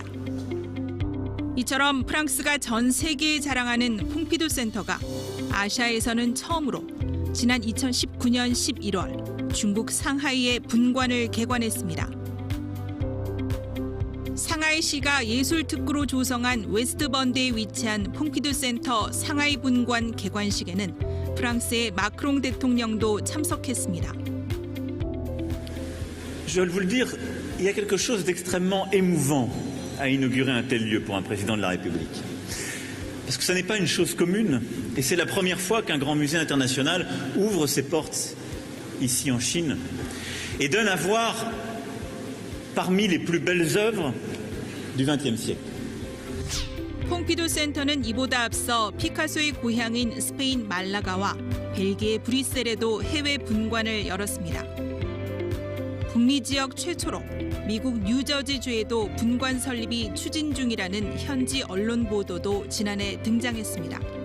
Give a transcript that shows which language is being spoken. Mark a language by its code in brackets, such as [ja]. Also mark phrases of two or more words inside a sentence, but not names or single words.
[ko] 이처럼 프랑스가 전 세계에 자랑하는 퐁피두 센터가 아시아에서는 처음으로 지난 2019년 11월 중국 상하이의 분관을 개관했습니다. 상하이시가 예술특구로 조성한 웨스트번드에 위치한 퐁피두 센터 상하이 분관 개관식에는 프랑스의 마크롱 대통령도 참석했습니다. [fr] Je vais vous le dire, il y a quelque chose d'extrêmement émouvant à inaugurer un tel lieu pour un président de la République. Parce que ce n'est pas une chose commune, et c'est la première fois qu'un grand musée international ouvre ses portes ici en Chine et donne à voir parmi les plus belles œuvres du XXe siècle. [ko] 퐁피두 센터는 이보다 앞서 피카소의 고향인 스페인 말라가와 벨기에 브뤼셀에도 해외 분관을 열었습니다. 북미 지역 최초로 미국 뉴저지주에도 분관 설립이 추진 중이라는 현지 언론 보도도 지난해 등장했습니다.